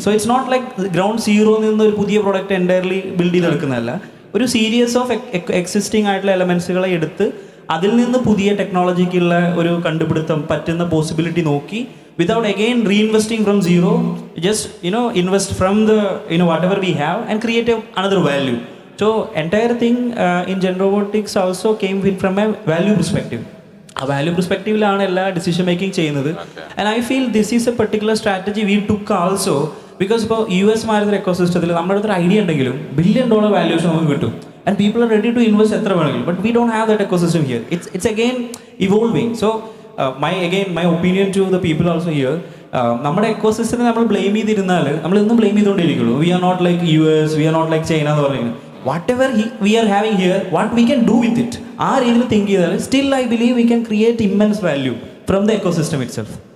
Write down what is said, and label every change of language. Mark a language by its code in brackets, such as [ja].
[en] so it's not like [ml] ground സീറോയിൽ നിന്ന് ഒരു പുതിയ പ്രൊഡക്റ്റ് എൻ്റയർലി ബിൽഡ് ചെയ്തെടുക്കുന്നതല്ല. ഒരു സീരീസ് ഓഫ് എക്സിസ്റ്റിംഗ് ആയിട്ടുള്ള എലമെൻസുകളെ എടുത്ത് അതിൽ നിന്ന് പുതിയ ടെക്നോളജിക്കുള്ള ഒരു കണ്ടുപിടുത്തം പറ്റുന്ന പോസിബിലിറ്റി നോക്കി, [en] without again reinvesting from zero, just invest from the whatever we have and create another value. So entire thing in Gen Robotics also came from a value perspective. [ml] A value perspective ലാണ് എല്ലാ decision making ചെയ്യുന്നത്. [en] And I feel this is a particular strategy we took also, because [ml] ഇപ്പോൾ US മാരുന്ന എക്കോസിസ്റ്റത്തിൽ നമ്മുടെ അടുത്തൊരു idea ഉണ്ടെങ്കിലും $1 billion valuation നമുക്ക് കിട്ടും, [en] and people are ready to invest [ml] എത്ര വേണമെങ്കിലും. [en] But we don't have that ecosystem here. It's again evolving. So my opinion to the people also here, [ml] നമ്മുടെ എക്കോസിസ്റ്റത്തിനെ നമ്മൾ ബ്ലെയിം ചെയ്തിരുന്നാൽ നമ്മൾ ഇന്നും blame ചെയ്തുകൊണ്ടിരിക്കുള്ളൂ. [en] We are not like US, we are not like China എന്ന് പറയുന്നത്. Whatever we are having here, what we can do with it, ആ രീതിയിൽ think ചെയ്താൽ still I believe we can create immense value from the ecosystem itself.